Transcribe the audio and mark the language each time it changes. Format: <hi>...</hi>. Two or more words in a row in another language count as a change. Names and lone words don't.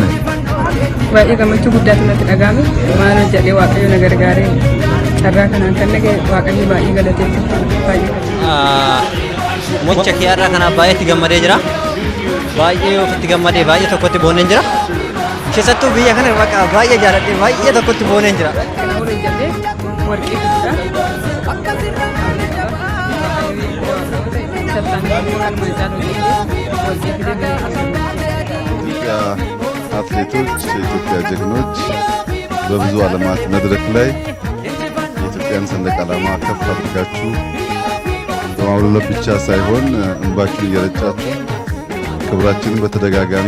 <om>baay'ee gammachuu guddaatu natti dhaga'ame maal jedhee waaqayyo na gargaaree carraa kanaan kan nagee waaqayyo baay'ee galateeffatu baay'ee mocha kiyaarraa kana baay'eetti gammadee jira baay'ee ofitti gammadee baay'ee tokkotti booneen jira keessattuu biyya kana baqa baay'ee jaaladhee baay'ee tokkotti booneen jira waliin jedhee warqii guddaa</om> <am>አትሌቶች የኢትዮጵያ ጀግኖች በብዙ ዓለማት መድረክ ላይ የኢትዮጵያን ሰንደቅ ዓላማ ከፍ አድርጋችሁ በማውለብለብ ብቻ ሳይሆን እንባችሁን እየረጫችሁ ክብራችንን በተደጋጋሚ</am>